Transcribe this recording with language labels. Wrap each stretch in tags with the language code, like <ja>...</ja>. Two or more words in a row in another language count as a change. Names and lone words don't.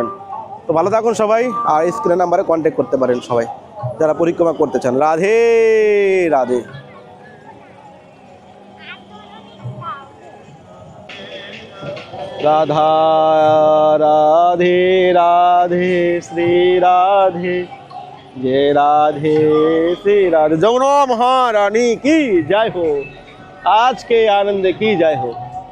<bn>তো ভালো থাকুন সবাই, আর স্ক্রিনের নাম্বারে কন্ট্যাক্ট করতে পারেন সবাই যারা পরিক্রমা করতে চান। রাধে রাধে। রাধা রাধে রাধে শ্রী রাধে,</bn> <hi>जय राधे श्री राधे। जमुना महारानी की जय हो, आज के आनंद की जय हो।</hi>